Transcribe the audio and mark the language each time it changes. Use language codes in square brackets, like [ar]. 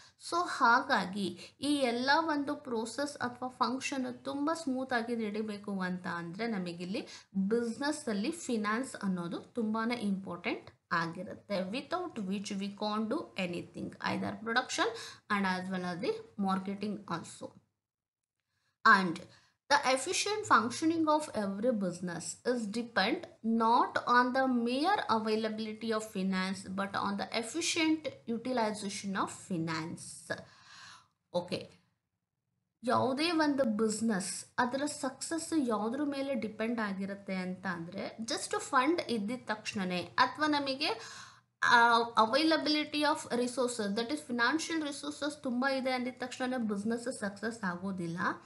[kn] So ಹಾಗಾಗಿ ಈ ಎಲ್ಲ ಒಂದು ಪ್ರೋಸೆಸ್ ಅಥವಾ ಫಂಕ್ಷನ್ ತುಂಬ ಸ್ಮೂತಾಗಿ ನಡಿಬೇಕು ಅಂತ ಅಂದರೆ ನಮಗಿಲ್ಲಿ ಬಿಸ್ನೆಸ್ಸಲ್ಲಿ ಫಿನಾನ್ಸ್ ಅನ್ನೋದು ತುಂಬಾ ಇಂಪಾರ್ಟೆಂಟ್ ಆಗಿರುತ್ತೆ. [en] Without which we can't do anything, either production and as well as the marketing also. And the efficient functioning of every business is depend not on the mere availability of finance but on the efficient utilization of finance. [kn] Okay, ಯಾವುದೇ ಒಂದು business ಅದರ success ಯಾವುದ್ರ ಮೇಲೆ depend ಆಗಿರುತ್ತೆ ಅಂತ ಅಂದರೆ, just fund ಇದ್ದಿದ ತಕ್ಷಣವೇ ಅಥವಾ ನಮಗೆ [en] availability of resources that is financial resources [kn] ತುಂಬ ಇದೆ ಅಂದಿದ ತಕ್ಷಣ ಬಿಸ್ನೆಸ್ ಸಕ್ಸಸ್ ಆಗೋದಿಲ್ಲ.